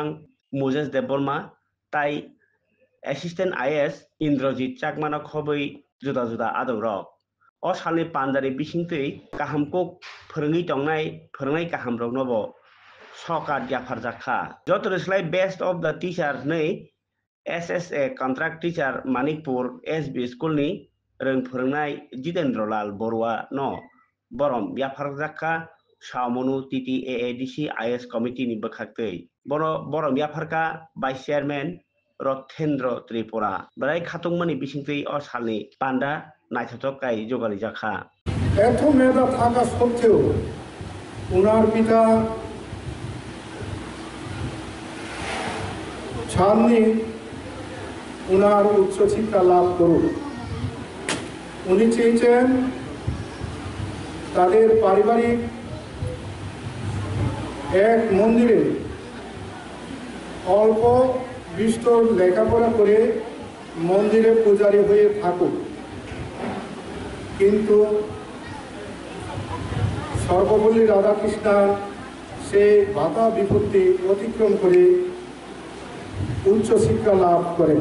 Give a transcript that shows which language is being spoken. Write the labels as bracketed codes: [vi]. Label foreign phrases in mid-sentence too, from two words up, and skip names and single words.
[trp] मोजेस देबबर्मा ताई एसिस्टेंट IS इंद्रजीत चाकमाना खबै जुदा जुदा आदौ रक ओ सालनि पान्जारि बिसिंतै काहामको फोरोंनाय काहाम रगनबो सका दियाफार जाखा जत रिस्लाय [en] best of the teacher [trp] नै SSA [en] contract teacher [trp] मानिकपुर SB स्कूल नि रों फोरोंनाय जितेंद्रलाल बरुआ न बरम बियाफार जाखा सामनु TTAADC IS कमिटी नि बखाक्तै बरम बियाफारका [en] vice chairman [trp] रथेंद्र त्रिपुरा बराय खातुंमनि बिसिंतै ओ सालनि पान्डा नायथावथावकाय जगाली जाखा [bn] এত মেধা থাকা সত্ত্বেও ওনার পিতা চাননি ওনার উচ্চশিক্ষা লাভ করুন। উনি চেয়েছেন তাদের পারিবারিক এক মন্দিরে অল্প বিস্তর লেখাপড়া করে মন্দিরে পূজারী হয়ে থাকুক, কিন্তু সর্বপল্লী রাধাকৃষ্ণান সেই বাধা বিপত্তি অতিক্রম করে উচ্চশিক্ষা লাভ করেন।